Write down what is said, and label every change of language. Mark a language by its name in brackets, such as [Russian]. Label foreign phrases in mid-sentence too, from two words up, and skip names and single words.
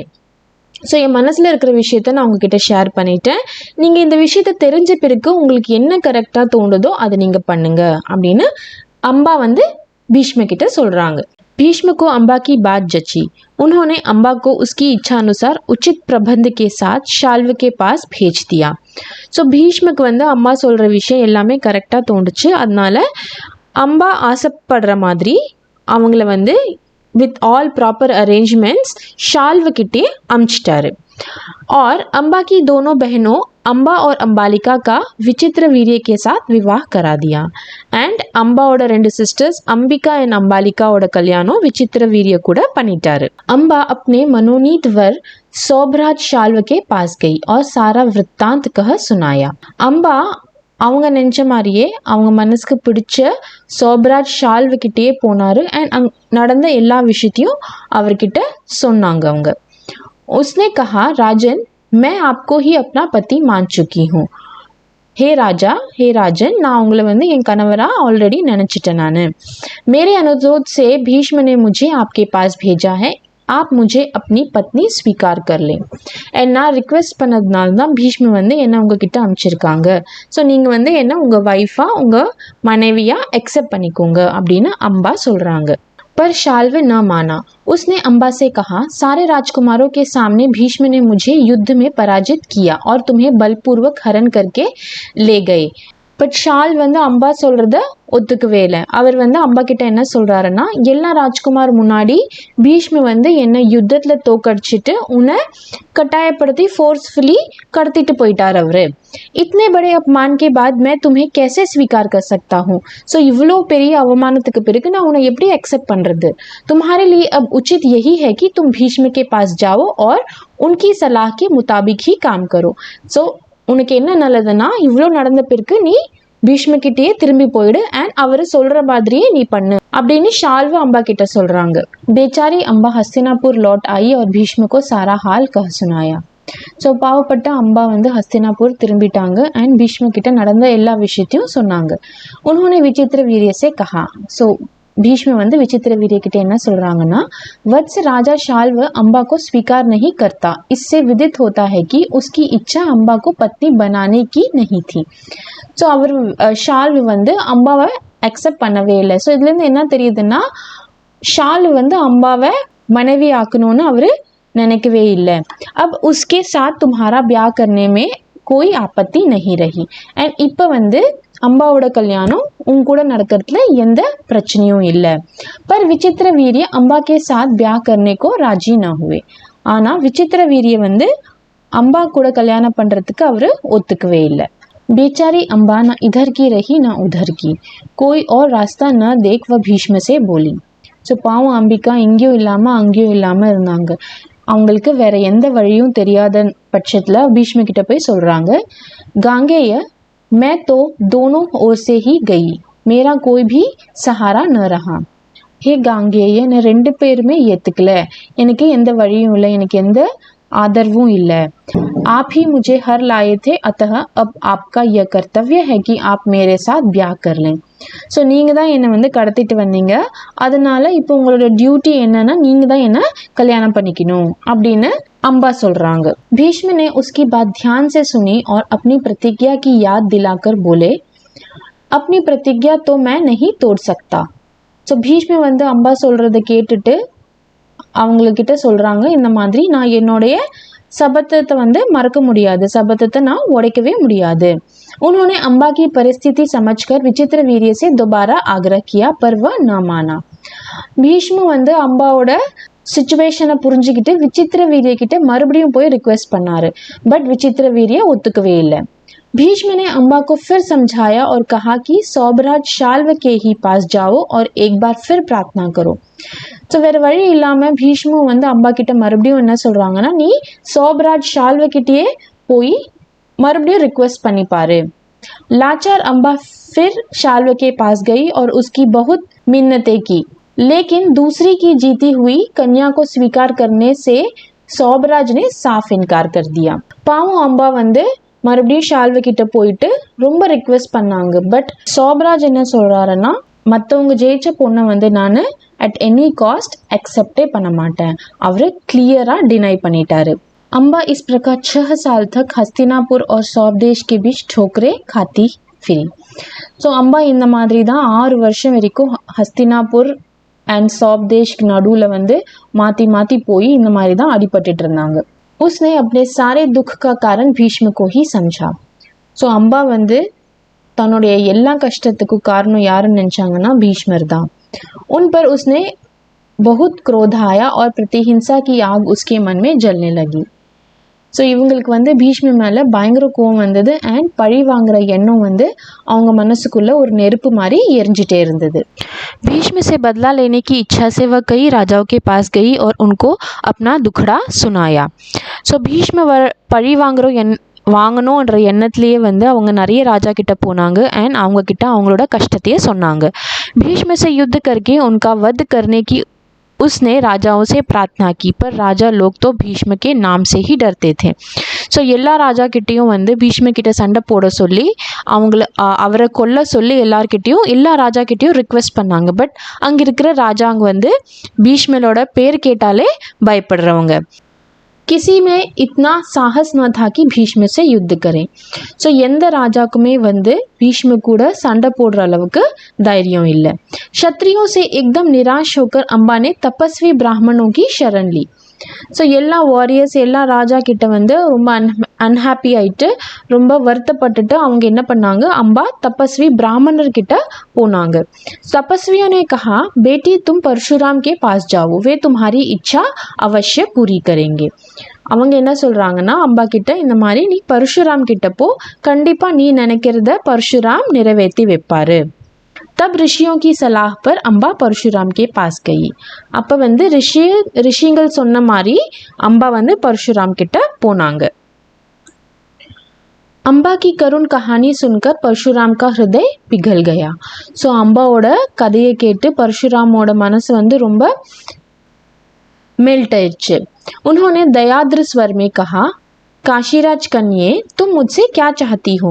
[Tamil] ஸோ என் மனசில் இருக்கிற விஷயத்த நான் உங்ககிட்ட ஷேர் பண்ணிட்டேன். நீங்கள் இந்த விஷயத்த தெரிஞ்ச பிறகு உங்களுக்கு என்ன கரெக்டாக தோணுதோ அதை நீங்கள் பண்ணுங்க அப்படின்னு அம்பா வந்து भीष्म किटे சொல்றாங்க. [Hindi] भीष्म को अम्बा की बात जची. उन्होंने अम्बा को उसकी इच्छा अनुसार उचित प्रबंध के साथ शाल्व के पास भेज दिया. [Tamil] ஸோ பீஷ்மக்கு வந்து அம்மா சொல்கிற விஷயம் எல்லாமே கரெக்டாக தோணுச்சு. அதனால அம்பா ஆசைப்படுற மாதிரி அவங்கள வந்து [English] with all proper arrangements [Tamil] शाल्व கிட்டே அமிச்சிட்டாரு. [Hindi] और अम्बा की दोनों बहनों अम्बा और अंबालिका का विचित्र वीर्य के साथ विवाह करा दिया. [Tamil] एंड अम्बाவோட ரெண்டு சிஸ்டர்ஸ் अंबिका एंड अंबालिकाவோட கல்யாணம் विचित्र वीर्य கூட பண்ணிட்டாரு. [Hindi] अम्बा अपने मनोनीत वर सौभराज शाल्व के पास गई और सारा वृत्तांत कह सुनाया. [Tamil] अम्बा அவங்க நினச்ச மாதிரியே அவங்க மனசுக்கு பிடிச்ச சோபராஜ் ஷால்வ கிட்டேயே போனாரு அண்ட் நடந்த எல்லா விஷயத்தையும் அவர்கிட்ட சொன்னாங்க அவங்க. [Hindi] उसने कहा, राजन मैं आपको ही अपना पति मान चुकी हूँ. हे राजन [Tamil] நான் உங்களை வந்து என் கணவரா ஆல்ரெடி நினச்சிட்டேன் நான். [Hindi] मेरे अनुरोध से भीष्म ने मुझे आपके पास भेजा है. आप मुझे अपनी पत्नी स्वीकार कर लें. [Tamil] நான் ரிக்வெஸ்ட் பண்ணதுனால தான் பீஷ்ம வந்து என்ன உங்ககிட்ட அனுப்பிச்சிருக்காங்க. ஸோ நீங்கள் வந்து என்ன உங்கள் ஒய்ஃபாக உங்கள் மனைவியாக அக்செப்ட் பண்ணிக்கோங்க அப்படின்னு அம்பா சொல்கிறாங்க. [Hindi] पर शाल्व न माना. उसने अम्बा से कहा, सारे राजकुमारों के सामने भीष्म ने मुझे युद्ध में पराजित किया और तुम्हें बलपूर्वक हरण करके ले गए. [Tamil] பட் ஷால் வந்து அம்பா சொல்கிறத ஒத்துக்கவே இல்லை. அவர் வந்து அம்பா கிட்ட என்ன சொல்கிறாருன்னா, எல்லா ராஜ்குமார் முன்னாடி பீஷ்ம வந்து என்னை யுத்தத்தில் தோக்கடிச்சிட்டு உன்னை கட்டாயப்படுத்தி ஃபோர்ஸ்ஃபுல்லி கடத்திட்டு போயிட்டார் அவர். [Hindi] इतने बड़े अपमान के बाद मैं तुम्हें कैसे स्वीकार कर सकता हूँ. [Tamil] ஸோ இவ்வளோ பெரிய அவமானத்துக்கு பிறகு நான் உன்னை எப்படி அக்செப்ட் பண்ணுறது. [Hindi] तुम्हारे लिए अब उचित यही है कि तुम भीष्म के पास जाओ और उनकी सलाह के मुताबिक ही काम करो. [Tamil] ஸோ உனக்கு என்ன நல்லதுன்னா, இவ்வளோ நடந்த பிறகு நீ பீஷ்மகிட்டேயே திரும்பி போயிடு அண்ட் அவர் சொல்கிற மாதிரியே நீ பண்ணு அப்படின்னு ஷால்வ அம்பா கிட்ட சொல்கிறாங்க. [Hindi] बेचारी अम्बा हस्तिनापुर लौट आई और भीष्म को सारा हाल कह सुनाया. [Tamil] ஸோ பாவப்பட்ட அம்பா வந்து ஹஸ்தினாபூர் திரும்பிட்டாங்க அண்ட் பீஷ்ம கிட்ட நடந்த எல்லா விஷயத்தையும் சொன்னாங்க. [Hindi] उन्होंने विचित्र वीर्य से कहा. [Tamil] ஸோ भीष्म வந்து विचित्र वीर्य கிட்ட என்ன சொல்றாங்கன்னா, [Hindi] वत्स राजा शाल्व अम्बा को स्वीकार नहीं करता. इससे विदित होता है कि उसकी इच्छा अम्बा को पत्नी बनाने की नहीं थी. [Tamil] ஸோ அவர் ஷால்வ் வந்து அம்பாவை அக்செப்ட் பண்ணவே இல்லை. ஸோ இதுலேருந்து என்ன தெரியுதுன்னா, ஷால்வ் வந்து அம்பாவை மனைவி ஆக்கணும்னு அவர் நினைக்கவே இல்லை. [Hindi] अब उसके साथ तुम्हारा ब्याह करने में कोई आपत्ति नहीं रही. [Tamil] and இப்போ வந்து அம்பாவோட கல்யாணம் உன் கூட நடக்கிறதுல எந்த பிரச்சனையும் இல்லை. [Hindi] पर विचित्र वीर्य अम्बा के साथ ब्याह करने को राजी ना हुए. [Tamil] ஆனா விசித்திர வீரிய வந்து அம்பா கூட கல்யாணம் பண்றதுக்கு அவரு ஒத்துக்கவே இல்லை. [Hindi] बेचारी अम्बा ना इधर की रही ना उधर की, कोई और रास्ता न देख वह भीष्म से बोली. [Tamil] ஸோ பாவம் அம்பிகா இங்கேயும் இல்லாமல் அங்கேயும் இல்லாமல் இருந்தாங்க. அவங்களுக்கு வேற எந்த வழியும் தெரியாத பட்சத்தில் பீஷ்ம கிட்ட போய் சொல்கிறாங்க, [Hindi] गांगेय मैं तो दोनों ओर से ही गई, मेरा कोई भी सहारा न रहा. हे गांगेय, [Tamil] நான் ரெண்டு பேருமே ஏற்றுக்கல, எனக்கு எந்த வழியும் இல்லை, எனக்கு எந்த आदरवुम இல்லை. [Hindi] आप ही मुझे हर लाए थे, अतः अब आपका यह कर्तव्य है कि आप मेरे साथ ब्याह कर लें. [Tamil] ஸோ நீங்கள் தான் என்னை வந்து கடத்திட்டு வந்தீங்க, அதனால இப்போ உங்களோட டியூட்டி என்னன்னா நீங்கள் தான் என்னை கல்யாணம் பண்ணிக்கணும் அப்படின்னு अम्बा சொல்றாங்க. [Hindi] भीष्म ने उसकी बात ध्यान से सुनी और अपनी प्रतिज्ञा की याद दिलाकर बोले, अपनी प्रतिज्ञा तो मैं नहीं तोड़ सकता. [Tamil] ஸோ பீஷ்ம வந்து அம்பா சொல்றதை கேட்டுட்டு அவங்கக்கிட்ட சொல்கிறாங்க, இந்த மாதிரி நான் என்னுடைய சபதத்தை வந்து மறக்க முடியாது, சபதத்தை நான் உடைக்கவே முடியாது. [Hindi] उन्होंने अम्बा की परिस्थिति समझकर विचित्र वीर्य से दोबारा आग्रह किया, पर वह न माना. [Tamil] பீஷ்ம வந்து அம்பாவோட சிச்சுவேஷனை புரிஞ்சுக்கிட்டு விசித்திர வீரிய கிட்ட மறுபடியும் போய் ரிக்வெஸ்ட் பண்ணாரு. பட் விசித்திர வீரிய ஒத்துக்கவே இல்லை. [Hindi] भीष्म ने अम्बा को फिर समझाया और कहा कि सौभराज शाल्व के ही पास जाओ और एक बार फिर प्रार्थना करो. [Tamil] ஸோ வேறு வழி இல்லாமல் பீஷ்மு வந்து அம்பா கிட்ட மறுபடியும் என்ன சொல்கிறாங்கன்னா, நீ சோபராஜ் ஷால்வ கிட்டேயே போய் மறுபடியும் रिक्वेस्ट பண்ணி பாரு. [Hindi] लाचार अम्बा फिर शाल्व के पास गई और उसकी बहुत मिन्नतें की, लेकिन दूसरी की जीती हुई कन्या को स्वीकार करने से सौबराज ने साफ इनकार कर दिया. [Tamil] பாவம் அம்பா வந்து மறுபடியும் ஷால்வ கிட்ட போயிட்டு ரொம்ப ரிக்வெஸ்ட் பண்ணாங்க. பட் சோபராஜ் என்ன சொல்கிறாருன்னா, மற்றவங்க ஜெயிச்ச பொண்ணை வந்து நான் [English] at any cost [Tamil] அக்செப்டே பண்ண மாட்டேன், அவர் கிளியராக டினை பண்ணிட்டாரு. [Hindi] अम्बा इस प्रकार 6 साल तक हस्तिनापुर और सौदेश के बीच ठोकरे खाती फिरी. [Tamil] ஸோ அம்பா இந்த மாதிரி தான் 6 வருஷம் வரைக்கும் ஹஸ்தினாபுர் அண்ட் சௌப்தேஷ்க்கு நடுவில் வந்து மாற்றி மாற்றி போய் இந்த மாதிரி தான் அடிபட்டுட்டு இருந்தாங்க. [Hindi] उसने अपने सारे दुख का कारण भीष्म को ही समझा. [Tamil] ஸோ அம்பா வந்து தன்னுடைய எல்லா கஷ்டத்துக்கும் காரணம் யாருன்னு நினச்சாங்கன்னா பீஷ்மர் தான். [Hindi] उन पर उसने बहुत क्रोध आया और प्रतिहिंसा की आग उसके मन में जलने लगी. [Tamil] ஸோ இவங்களுக்கு வந்து பீஷ்ம மேலே பயங்கர கோவம் வந்தது அண்ட் பழி வாங்குற எண்ணம் வந்து அவங்க மனசுக்குள்ள ஒரு நெருப்பு மாதிரி எரிஞ்சிட்டே இருந்தது. [Hindi] भीष्म से बदला लेने की इच्छा से वह कई राजाओं के पास गई और उनको अपना दुखड़ा सुनाया. [Tamil] ஸோ பீஷ்ம பழி வாங்கணுன்ற எண்ணத்துலேயே வந்து அவங்க நிறைய ராஜா கிட்ட போனாங்க அண்ட் அவங்க கிட்ட அவங்களோட கஷ்டத்தையே சொன்னாங்க. [Hindi] भीष्म से युद्ध करके उनका वध करने की उसने राजाओं से प्रार्थना की, पर राजा लोग तो भीष्म के नाम से ही डरते थे. [Tamil] ஸோ எல்லா ராஜா கிட்டேயும் வந்து பீஷ்ம கிட்ட சண்டை போட சொல்லி அவரை கொல்ல சொல்லி எல்லா ராஜா கிட்டேயும் ரிக்வெஸ்ட் பண்ணாங்க. பட் அங்கே இருக்கிற ராஜாங்க வந்து பீஷ்மலோட பேர் கேட்டாலே பயப்படுறவங்க. [Hindi] किसी में इतना साहस न था कि भीष्म से युद्ध करें. [Tamil] ஸோ எந்த ராஜாக்குமே வந்து பீஷ்ம கூட சண்டை போடுற அளவுக்கு தைரியம் இல்லை. [Hindi] क्षत्रियों से एकदम निराश होकर अम्बा ने तपस्वी ब्राह्मणों की शरण ली. [Tamil] ஸோ எல்லா வாரியர்ஸ் எல்லா ராஜா கிட்ட வந்து ரொம்ப அன்ஹாப்பி ஆயிட்டு ரொம்ப வருத்தப்பட்டுட்டு அவங்க என்ன பண்ணாங்க, அம்பா [Hindi] तपस्वी ब्राह्मणर [Tamil] கிட்ட போனாங்க. [Hindi] तपस्वियों ने कहा, बेटी तुम परशुराम के पास जाओ, वे तुम्हारी इच्छा अवश्य पूरी करेंगे. [Tamil] அவங்க என்ன சொல்கிறாங்கன்னா, அம்பா கிட்ட இந்த மாதிரி நீ பரசுராம் கிட்ட போ, கண்டிப்பாக நீ நினைக்கிறத பரசுராம் நிறைவேற்றி வைப்பார். [Hindi] तब ऋषियों की सलाह पर अम्बा परशुराम के पास गई. [Tamil] அப்போ வந்து ரிஷிகள் சொன்ன மாதிரி அம்பா வந்து பரசுராம் கிட்ட போனாங்க. [Hindi] अम्बा की करुण कहानी सुनकर परशुराम का हृदय पिघल गया. [Tamil] ஸோ அம்பாவோட கதையை கேட்டு பரசுராமோட மனசு வந்து ரொம்ப मेल्ट आயிடுச்சு. [Hindi] उन्होंने दयाद्र स्वर में कहा, काशीराज कन्ये तुम मुझसे क्या चाहती हो.